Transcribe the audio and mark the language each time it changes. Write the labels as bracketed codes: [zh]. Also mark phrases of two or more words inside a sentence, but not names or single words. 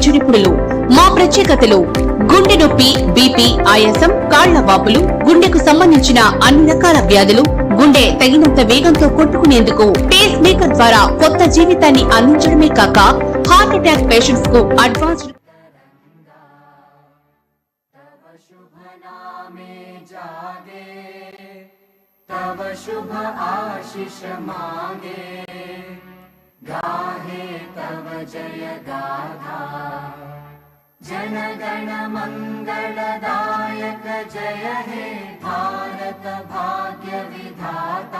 [te] నూజివీడులో మా ప్రత్యేకతలు గుండె నొప్పి, బీపీ, ఆయాసం, కాళ్ల వాపులు, గుండెకు సంబంధించిన అన్ని రకాల వ్యాధులు, గుండె తగినంత వేగంతో కొట్టుకునేందుకు పేస్ మేకర్ ద్వారా కొత్త జీవితాన్ని అందించడమే కాక [en] heart attack patients [te] కు అడ్వాన్స్డ్ [bn] তব শুভ আশিস মাগে, গাহে তব জয় গাথা। জন গণ মঙ্গলদায়ক জয় হে ভারত ভাগ্য বিধাতা।